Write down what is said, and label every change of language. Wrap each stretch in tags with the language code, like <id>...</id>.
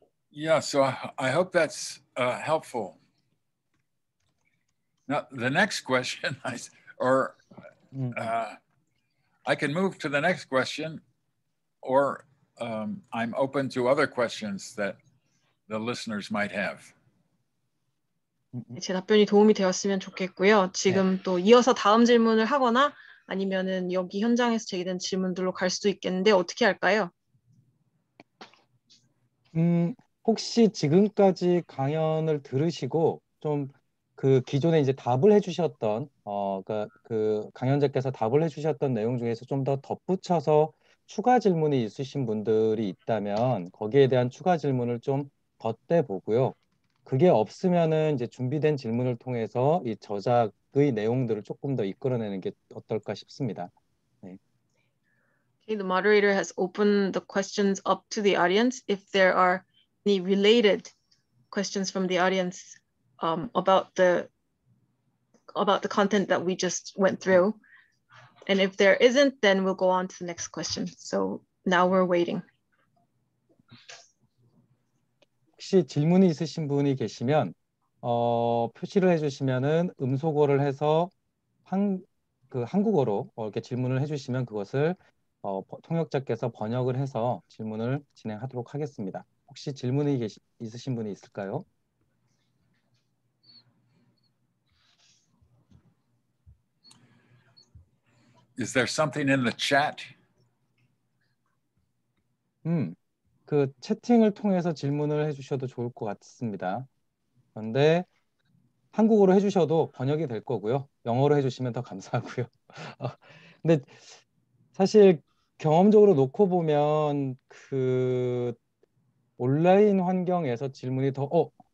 <en>Yeah, so I hope that's helpful. Now, the next question, I can move to the next question, or I'm open to other questions that the listeners might have.</en> <ko>제 답변이 도움이 되었으면 좋겠고요. 지금 또 이어서 다음 질문을 하거나 아니면은 여기 현장에서 제기된 질문들로 갈 수도 있겠는데 어떻게 할까요? 혹시 지금까지 강연을 들으시고 좀 그 기존에 이제 답을 해주셨던 그 강연자께서 답을 해주셨던 내용 중에서 좀 더 덧붙여서 추가 질문이 있으신 분들이 있다면 거기에 대한 추가 질문을 좀 덧대 보고요. 그게 없으면은 이제 준비된 질문을 통해서 이 저작의 내용들을 조금 더 이끌어내는 게 어떨까 싶습니다. 네. Okay, the moderator has opened the questions up to the audience. If there are any related questions from the audience about the content that we just went through, and if there isn't, then we'll go on to the next question. So now we're waiting. 혹시 질문이 있으신 분이 계시면 표시를 해주시면은 음소거를 해서 한국어로 이렇게 질문을 해주시면 그것을 통역자께서 번역을 해서 질문을 진행하도록 하겠습니다. 혹시 질문이 있으신 분이 있을까요?</ko> <en>Is there something in the chat?</en> <ko>그 채팅을 통해서 질문을 해주셔도 좋을 것 같습니다. 그런데 한국어로 해주셔도 번역이 될 거고요. 영어로 해주시면 더 감사하고요. 근데 사실 경험적으로 놓고 보면 그 온라인 환경에서 질문이 더</ko>